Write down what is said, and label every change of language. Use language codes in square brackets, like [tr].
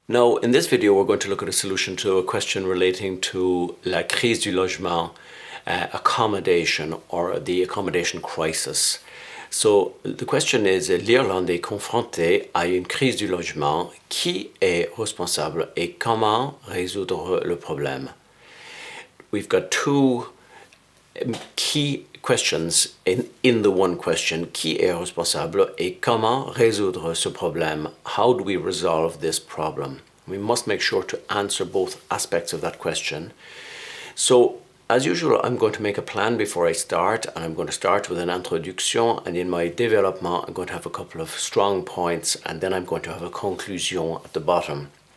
[en] Now, in this video, we're going to look at a solution to a question relating to [fr] la crise du logement, [en] accommodation or the accommodation crisis. So, the question is, [fr] l'Irlande est confrontée à une crise du logement. Qui est responsable et comment résoudre le problème? [en] We've got two key questions in the one question. [fr] Qui est responsable et comment résoudre ce problème? [en] How do we resolve this problem? We must make sure to answer both aspects of that question. So, as usual, I'm going to make a plan before I start, and I'm going to start with an introduction, and in my développement, I'm going to have a couple of strong points, and then I'm going to have a conclusion at the bottom.